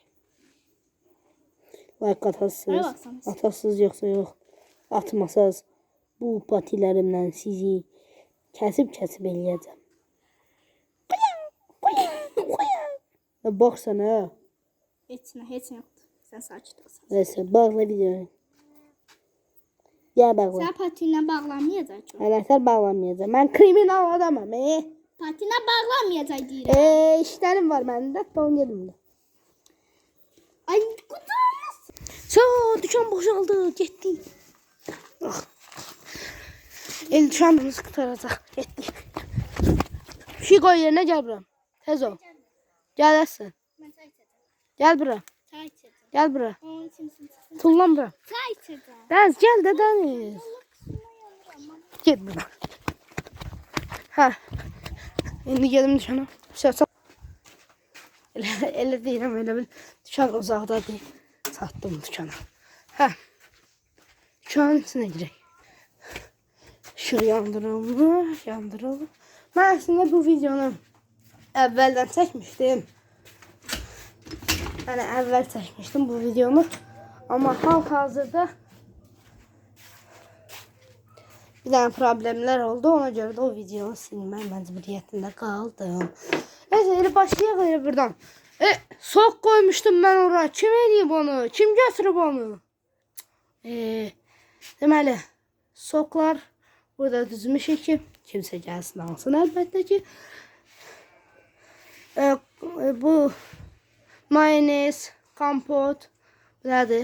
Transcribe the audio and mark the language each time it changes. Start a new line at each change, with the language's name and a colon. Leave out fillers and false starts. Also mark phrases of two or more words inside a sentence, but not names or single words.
Azerbaijani: Like atasınız, atasınız yoxsa yox. Atmasanız, bu patilərimlə sizi kəsib eləyəcəm. Baxsana. Heç nə yoxdur. Sən sakit ol.
Turkish: Neyse, bağla videoyu. Gel bağla.
Azerbaijani: Sən patinlə bağlamayacaq ki.
Turkish: Anahtar bağlamayacağım. Ben kriminal adamım.
Azerbaijani: Patinlə bağlamayacaq deyirəm.
Turkish: İşlerim var bende. Doğum yerimde.
Azerbaijani: Ay, qudurmaz.
Turkish: Dükkan boşaldı. Gitti. Ah. El çantamızı kurtaracak. Gitti. Bir şey koy yerine gel buraya. Tez ol. Gel Esin.
Azerbaijani: Mən çay içəcəm.
Turkish: Gel buraya.
Azerbaijani: Çay içəcəm.
Turkish: Gel buraya.
Azerbaijani: Onun için çıxsın. Tullan buraya. Çay içəcəm.
Turkish: Deniz gel de Deniz. Git buradan. Ha. Şimdi geldim dükkana.
Azerbaijani: Elə deyirəm, elə bil dükkan uzaqda deyil. Satdım dükkana. Hə. Dükkanın içinə girək. İşıq yandırılır. Mən əslində bu videonu əvvəldən çəkmişdim. Yəni əvvəl çəkmişdim bu videonu.
Turkish: Amma hal-hazırda bir tane problemler oldu. Ona göre de o videonu silmem mecburiyetinde kaldım.
Azerbaijani: Neyse elə başlayaq elə buradan.
Turkish: Soğuk koymuştum ben oraya.
Azerbaijani: Kim eləyib onu? Kim götürüb onu? Deməli, soğuklar burada düzmüşük ki, kimsə gəlsin alsın əlbəttə ki. Bu mayonez, kompot, nədir?